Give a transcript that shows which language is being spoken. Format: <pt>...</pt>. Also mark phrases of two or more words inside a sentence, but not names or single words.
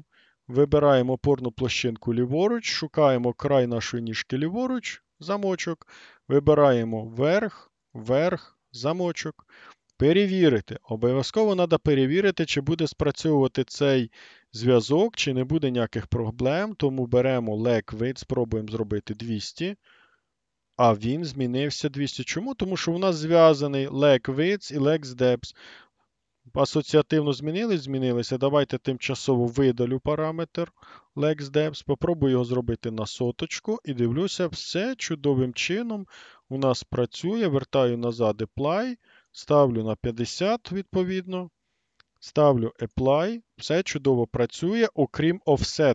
<uk>Вибираємо опорну площинку ліворуч, шукаємо край нашої ніжки ліворуч, замочок. Вибираємо вверх, вверх, замочок. Перевірити. Обов'язково треба перевірити, чи буде спрацьовувати цей зв'язок, чи не буде ніяких проблем. Тому беремо</uk> <en>leg width,</en> <uk>спробуємо зробити 200. А він змінився 200. Чому? Тому що у нас зв'язаний</uk> <en>leg width</en> <uk>і</uk> <en>leg depth.</en> <uk>Асоціативно змінились? Змінилися. Давайте тимчасово видалю параметр LexDepth. Попробую його зробити на соточку. І дивлюся, все чудовим чином у нас працює. Вертаю назад Apply. Ставлю на 50 відповідно. Ставлю Apply. Все чудово працює, окрім Offset.</uk>